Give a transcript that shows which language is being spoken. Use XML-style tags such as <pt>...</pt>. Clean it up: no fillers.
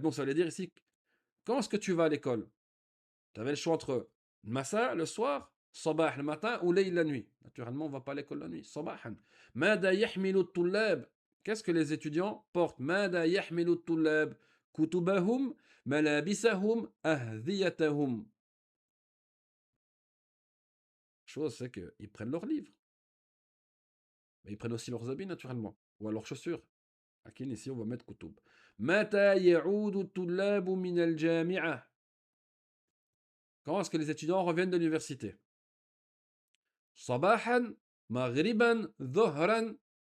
<fr>Donc ça veut dire ici, quand est-ce que tu vas à l'école? Tu avais le choix entre المساء, le soir, صباح le matin ou ليل la nuit. Naturellement, on ne va pas à l'école la nuit.</fr> <ar>صباحا. ماذا يحمل الطلاب?</ar> <fr>Qu'est-ce que les étudiants portent?</fr> <ar>ماذا يحمل الطلاب؟ كتبهم, ملابسهم, أهذيتهم.</ar> <fr>chose, c'est qu'ils prennent leurs livres. Mais ils prennent aussi leurs habits, naturellement. Ou leurs chaussures.</fr> <ar>Akin,</ar> <fr>ici, on va mettre</fr> <ar>kutub. Mata ya'udu tullabu min al-jami'a.</ar> <fr>Quand est-ce que les étudiants reviennent de l'université?</fr> <ar>Sabahan, maghriban, dhuhran.</ar>